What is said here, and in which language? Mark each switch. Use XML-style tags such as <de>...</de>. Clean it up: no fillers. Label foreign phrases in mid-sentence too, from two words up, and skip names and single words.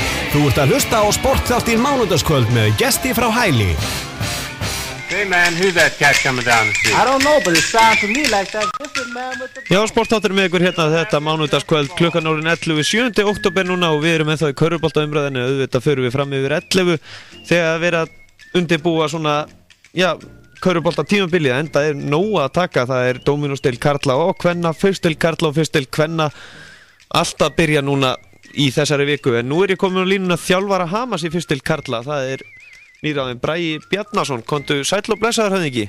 <is>Þú ert að hlusta á Sportþáttinn mánudagskvöld með gesti frá Hæli.</is> <en>Hey man, who's that cat coming down the street? I don't know, but it sounds to me like that. This is man with the...</en> <is>Já, Sportþáttur með ykkur hérna þetta mánudagskvöld klukkan orðin 11, 7. október núna og við erum ennþá í körfuboltaumræðinni, auðvitað förum við fram yfir 11 þegar að vera undirbúa svona, já, körfubolta tímabilið, enda er nóg að taka, það er Dóminósdeild karla og kvenna, fyrstdeild karla og fyrstdeild kvenna, allt að byrja núna í þessari viku, en nú er ég komin á línuna þjálfara Hamars í fyrstdeild karla, það er nýráðinn Bragi Bjarnason, komdu sæll og blessaður höfðingi.</is>